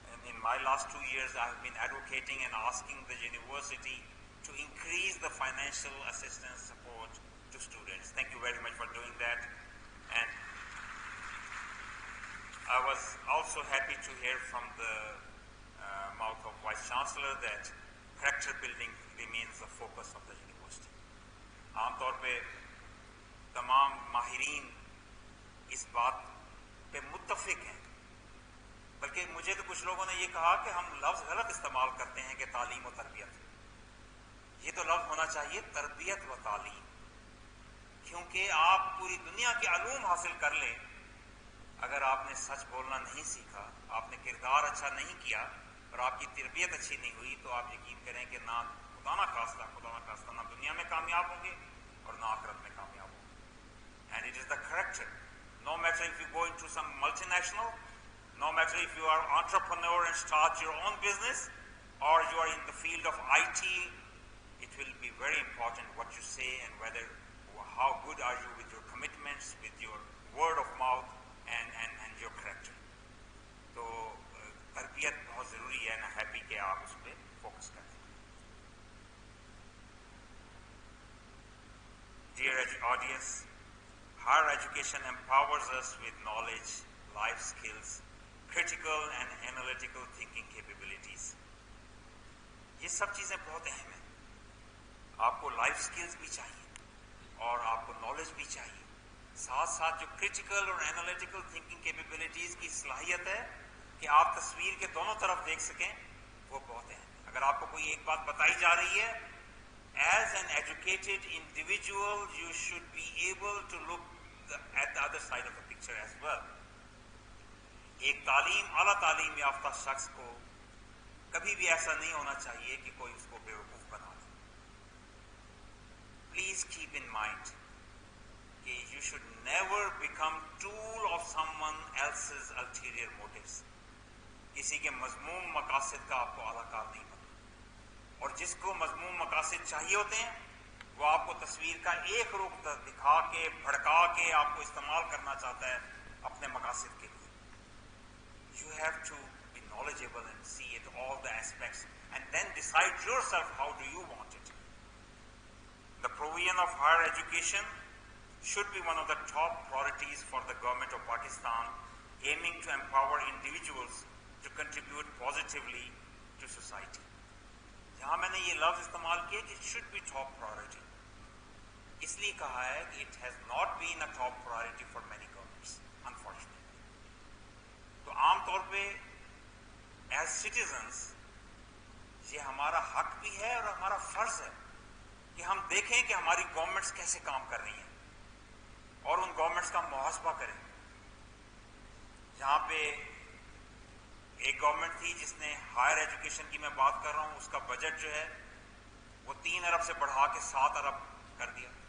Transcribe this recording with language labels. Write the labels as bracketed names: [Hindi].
[English] In my last 2 years, I have been advocating and asking the university to increase the financial assistance support to students. Thank you very much for doing that. And I was also happy to hear from the mouth of Vice Chancellor that character building remains the focus of the university. [Urdu] عام طور پہ تمام ماہرین اس بات پہ متفق ہیں، بلکہ مجھے تو کچھ لوگوں نے یہ کہا کہ ہم لفظ غلط استعمال کرتے ہیں کہ تعلیم و تربیت. یہ تو لفظ ہونا چاہیے تربیت و تعلیم، کیونکہ آپ پوری دنیا کے علوم حاصل کر لیں، اگر آپ نے سچ بولنا نہیں سیکھا، آپ نے کردار اچھا نہیں کیا اور آپ کی تربیت اچھی نہیں ہوئی، تو آپ یقین کریں کہ نہ خدا نہ خواستہ نہ دنیا میں کامیاب ہوں گے اور نہ آخرت میں کامیاب ہوں گے. [English] And it is the character. No matter if you go into some multinational, no matter if you are an entrepreneur and start your own business, or you are in the field of IT, it will be very important what you say and whether, how good are you with your commitments, with your word of mouth and your character. [Urdu] تو تربیت بہت ضروری ہے. نا happy کہ آپ اس پہ focus کریں. [English] Dear audience, higher education empowers us with knowledge, life skills, critical and analytical thinking capabilities. [Urdu] یہ سب چیزیں بہت اہم ہیں. آپ کو لائف سکلز بھی چاہیے اور آپ کو نالج بھی چاہیے. ساتھ ساتھ جو کرٹیکل اور انالیٹیکل تھنکنگ کیپیبلٹیز کی صلاحیت ہے کہ آپ تصویر کے دونوں طرف دیکھ سکیں، وہ بہت اہم ہے. اگر آپ کو کوئی ایک بات بتائی جا رہی ہے، [English] as an educated individual you should be able to look at the other side of the picture as well. [Urdu] ایک اعلیٰ تعلیم یافتہ شخص کو کبھی بھی ایسا نہیں ہونا چاہیے کہ کوئی اس کو بیوقوف بنا دے. [English] Please keep in mind [Urdu] کہ [English] you should never become tool of someone else's ulterior motives. [Urdu] کسی کے مذموم مقاصد کا آپ کو اعلیٰ کار نہیں بننا. اور جس کو مذموم مقاصد چاہیے ہوتے ہیں، وہ آپ کو تصویر کا ایک رخ دکھا کے بھڑکا کے آپ کو استعمال کرنا چاہتا ہے اپنے مقاصد کے لیے. [English] You have to be knowledgeable and see it all the aspects and then decide yourself how do you want it. The provision of higher education should be one of the top priorities for the government of Pakistan, aiming to empower individuals to contribute positively to society. [Urdu] جہاں میں نے یہ لفظ استعمال کیا کہ [English] it should be top priority، [Urdu] اس لیے کہا ہے کہ [English] it has not been a top priority for many governments, unfortunately. [Urdu] تو عام طور پہ [English] as citizens [Urdu] یہ ہمارا حق بھی ہے اور ہمارا فرض ہے کہ ہم دیکھیں کہ ہماری گورنمنٹس کیسے کام کر رہی ہیں اور ان گورنمنٹس کا محاسبہ کریں. جہاں پہ ایک گورنمنٹ تھی جس نے ہائر ایجوکیشن کی میں بات کر رہا ہوں، اس کا بجٹ جو ہے وہ 3 ارب سے بڑھا کے 7 ارب کر دیا.